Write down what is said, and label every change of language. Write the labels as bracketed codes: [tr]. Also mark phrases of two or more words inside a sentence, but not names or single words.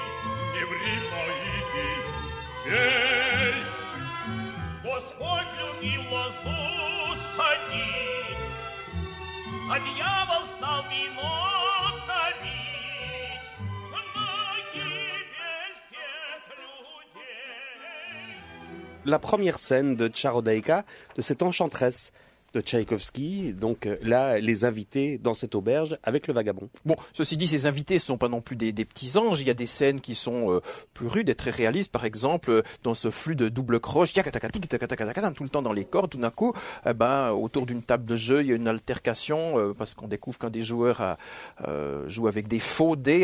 [ru] Не ври, Моисей, пей! Господь любил лозу садить, а дьявол стал вино давить на гибель всех людей. [fr] La première scène de Tcharodaïka, de cette enchanteresse de Tchaïkovski, donc là, les invités dans cette auberge avec le vagabond. Bon, ceci dit, ces invités ne sont pas non plus des petits anges. Il y a des scènes qui sont plus rudes et très réalistes. Par exemple, dans ce flux de double croche, tout le temps dans les cordes, tout d'un coup, autour d'une table de jeu, il y a une altercation parce qu'on découvre qu'un des joueurs joue avec des faux dés.